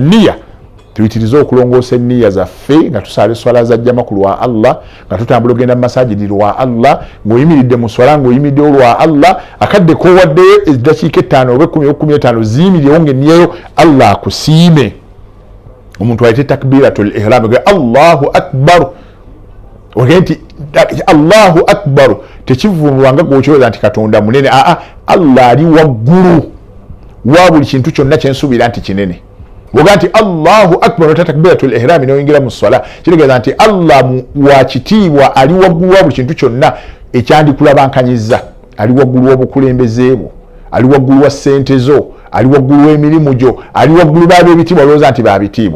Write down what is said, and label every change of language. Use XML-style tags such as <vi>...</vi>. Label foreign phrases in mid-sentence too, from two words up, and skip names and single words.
<lg>Nniya tuyitirize okulongoosa enniya zaffe nga tusaala esswala za jjamaku lwa Allah, nga tutambula ogenda mu masajidi lwa Allah, ng'oyimiridde mu swala ng'oyimiriddewo lwa Allah, akadde k'owaddeyo eddakiika 5 oba 10 oba 15 ziyimirewo ng'enniyayo Allah akusiime. Omuntu ayite</lg> <ar>تكبيرة الإحرام</ar> <lg>ga</lg> <ar>الله أكبر.</ar> <lg>Ogenti</lg> <ar>الله أكبر</ar> <lg>tekivunulwanga gwokyoweza nti Katonda munene. Allah ali waggulu. wa buli kintu kyonna kye nsuubira nti kinene. Bw'oga nti</lg> <ar>الله أكبر تكبيرة الإحرام</ar> <lg>n'oyingira mu swala kitegeeza nti Allah wa kitiibwa ali waggulu wa buli kintu kyonna ekyandikulabankanyiza, ali waggulu w'obukulembeze bwo, ali waggulu wa ssente zo, ali waggulu w'emirimu gyo, ali waggulu b'ab'ebitiibwa olowooza nti babitiibwa.</lg>